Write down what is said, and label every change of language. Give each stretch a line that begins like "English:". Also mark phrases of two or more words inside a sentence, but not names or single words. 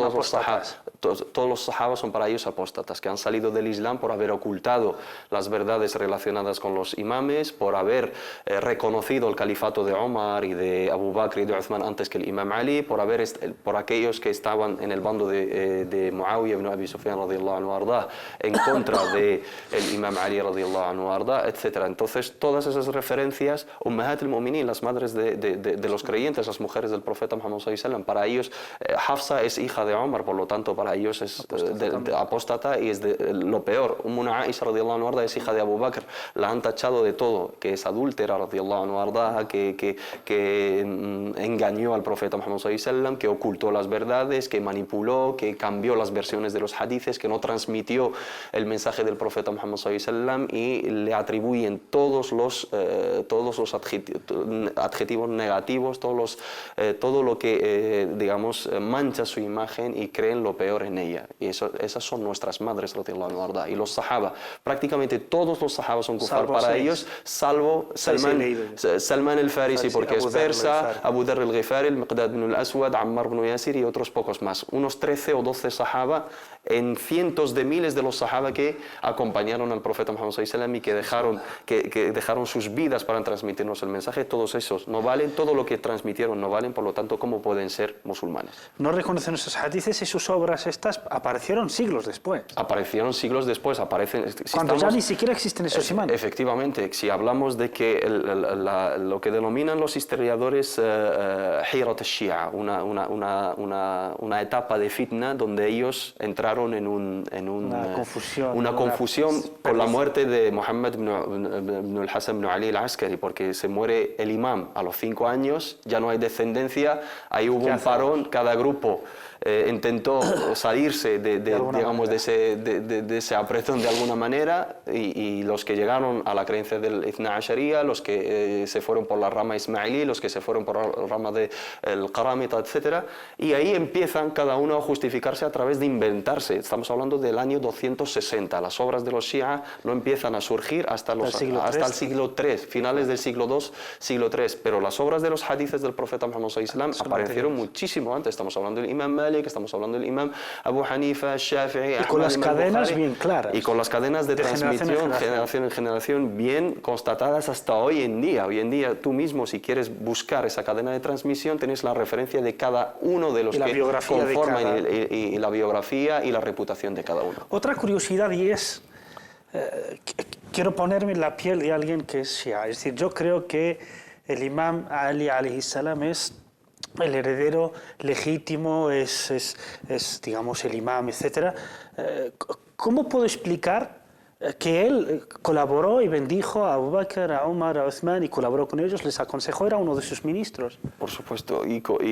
Spanish: todos los sahabas son para ellos apóstatas, que han salido del Islam por haber ocultado las verdades relacionadas con los imames, por haber reconocido el califato de Omar y de Abu Bakr y de Uthman antes que el imam Ali, por aquellos que estaban en el bando de Muawiyah ibn Abi Sufyan
Arabic: رضي الله عنه أرضا,
Spanish: en contra del imam Ali
Arabic: رضي الله عنه أرضا,
Spanish: etc. Entonces todas esas referencias,
Arabic: أمهات المؤمنين,
Spanish: las madres de los creyentes, las mujeres del profeta Muhammad
Arabic: صلى الله عليه وسلم,
Spanish: para ellos Hafsa es hija de Omar, por lo tanto para ellos es apóstata y es lo peor. Aisha
Arabic: رضي الله عنه أرضا
Spanish: es hija de Abu Bakr, la han tachado de todo, que es adúltera
Arabic: رضي الله عنه أرضا,
Spanish: que engañó al profeta Muhammad
Arabic: صلى الله عليه وسلم,
Spanish: que ocultó las verdades, que manipuló, que cambió las versiones de los hadices, que no transmitió el mensaje del profeta Muhammad
Arabic: صلى الله عليه وسلم,
Spanish: y le atribuyen todos los adjetivos negativos, todo lo que mancha su imagen, y creen lo peor en ella. Y esas son nuestras madres
Arabic: رضي الله عنه.
Spanish: Y los sahaba, prácticamente todos los sahaba son kufar para ellos, salvo Salman el-Farisi, porque es persa, Abu Dharr al-Ghifari, al-Miqdad ibn al-Aswad, Ammar ibn Yasir y otros pocos más. Unos 13 o 12 sahaba en cientos de miles de los sahaba que acompañaron al profeta Muhammad
Arabic: صلى الله عليه وسلم
Spanish: y que dejaron sus vidas para transmitirnos el mensaje. Todos esos no valen, todo lo que transmitieron no valen, por lo tanto, ¿cómo pueden ser musulmanes? No reconocen esos hadices y sus obras estas aparecieron siglos después. Aparecieron siglos después, Cuando ya ni siquiera existen esos imanes. Efectivamente, si hablamos de que lo que denominan los historiadores
Arabic: حيرة الشيعة,
Spanish: una etapa de fitna donde ellos entraron en una confusión con la muerte de Muhammad ibn al-Hasan ibn Ali al-Askari, porque se muere el imam a los 5 años, ya no hay descendencia, ahí hubo un parón, cada grupo intentó salirse de ese apretón de alguna manera, y los que llegaron a la creencia del
Arabic: اثنا عشرية,
Spanish: los que se fueron por la rama ismailí, los que se fueron por la rama del Qaramita, etc. Y ahí empiezan cada uno a justificarse a través de inventarse. Estamos hablando del año 260. Las obras de los Shia no empiezan a surgir hasta el siglo III, finales del siglo II, siglo III. Pero las obras de los hadices del profeta Muhammad
Arabic: صلى الله عليه وسلم
Spanish: aparecieron muchísimo antes. Estamos hablando del imam Malik, estamos hablando del imam Abu Hanifa, Shafi'i, y con las cadenas bien claras. Y con las cadenas de transmisión, generación en generación, bien constatadas hasta hoy en día. Hoy en día tú mismo, si quieres buscar esa cadena de transmisión, tienes la referencia de cada uno de los que conforman y la biografía y la reputación de cada uno. Otra curiosidad, y es, quiero ponerme en la piel de alguien que es Shia. Es decir, yo creo que el imam Ali
Arabic: عليه السلام
Spanish: es el heredero legítimo, es digamos el imam, etc. ¿Cómo puedo explicar que él colaboró y bendijo a Abu Bakr, a Umar, a Uthman, y colaboró con ellos, les aconsejó, era uno de sus ministros?